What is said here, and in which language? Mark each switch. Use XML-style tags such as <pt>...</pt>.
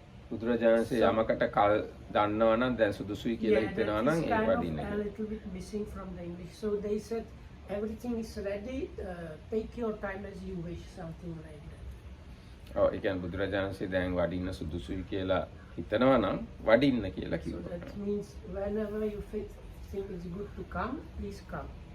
<si>බුදුරජාණන්සේ යමකට කල් දන්නවා නම් දැන් සුදුසුයි කියලා හිතනවා නම් ඒ වඩින්න.</si> <en>A little bit missing from the English. So they said everything is ready, take your time as you wish, something like that.</en> <si>ඔව් ඒ කියන්නේ බුදුරජාණන්සේ දැන් වඩින්න සුදුසුයි කියලා හිතනවා නම් වඩින්න කියලා</si> <en>So</en> <si>කිව්වා.</si> <en>that means whenever you think it's good to come, please come.</en>